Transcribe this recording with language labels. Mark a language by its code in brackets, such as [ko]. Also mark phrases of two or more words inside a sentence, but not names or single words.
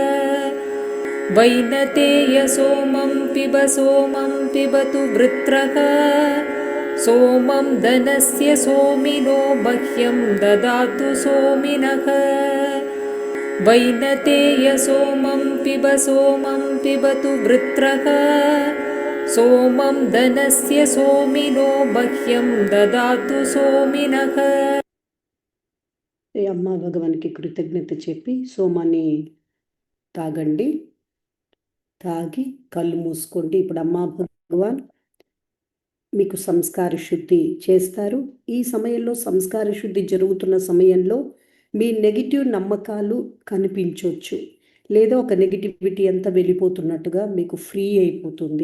[sa] वैनतेय सोमं पिबतु वृत्रः सोमं धनस्य सोमिनो मह्यं ददातु सोमिनः। वैनतेय सोमं पिबतु वृत्रः सोमं धनस्य सोमिनो मह्यं ददातु सोमिनः। [te] అమ్మ భగవానికి కృతజ్ఞత చెప్పి సోమాన్ని తాగండి. తాగి కళ్ళు మూసుకోండి. ఇప్పుడు అమ్మ భగవాన్ మీకు సంస్కార శుద్ధి చేస్తారు. ఈ సమయంలో సంస్కార శుద్ధి జరుగుతున్న సమయంలో మీ నెగిటివ్ నమ్మకాలు కనిపించవచ్చు, లేదా ఒక నెగిటివిటీ అంతా వెళ్ళిపోతున్నట్టుగా మీకు ఫ్రీ అయిపోతుంది.